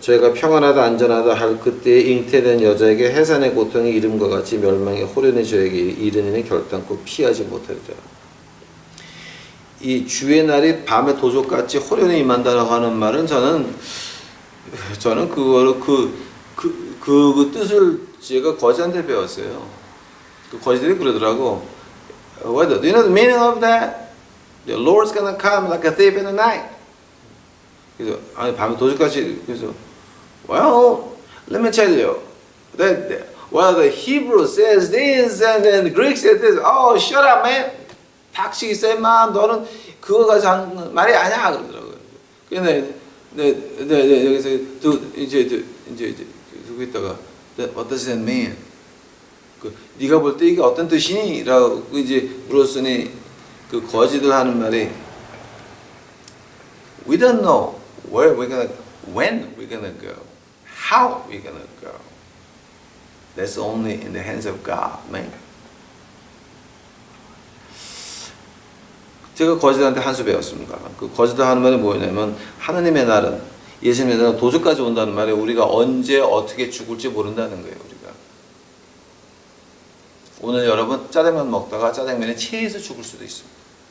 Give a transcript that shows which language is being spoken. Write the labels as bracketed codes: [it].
[ko] 저희가 평안하다 안전하다 할 그때에 잉태된 여자에게 해산의 고통의 이름과 같이 멸망의 호련이 저에게 이르느니 결단코 피하지 못하리라. 이 주의 날이 밤에 도적같이 호련히 임한다라고 하는 말은 저는 그거를 그 뜻을 제가 거지한테 배웠어요. 그 거지들이 그러더라고. [en] What do you know the meaning of that? The Lord's gonna come like a thief in the night. [ko] 그래서 아니 밤에 도적같이 그래서 [en] well, let me tell you that well the Hebrew says this and then the Greek says this. Oh, shut up, man. [ko] 닥치기 쎄마 너는 그거 가지고 하는 말이 아니야 그러더라고요. 근데 네 여기서 이제 두고 있다가 [en] What does that mean? [ko] 그 네가 볼 때 이게 어떤 뜻이니? 라고 이제 물었으니 그 거지들 하는 말이 [en] We don't know where we're gonna, when we're gonna go, how we're gonna go. That's only in the hands of God, man. [ko] 제가 거지들한테 한 수 배웠습니다. 그 거지들 하는 말이 뭐냐면 하나님의 날은 예수님의 날은 도적까지 온다는 말에 우리가 언제 어떻게 죽을지 모른다는 거예요. 우리가 오늘 여러분 짜장면 먹다가 짜장면에 체해서 죽을 수도 있습니다.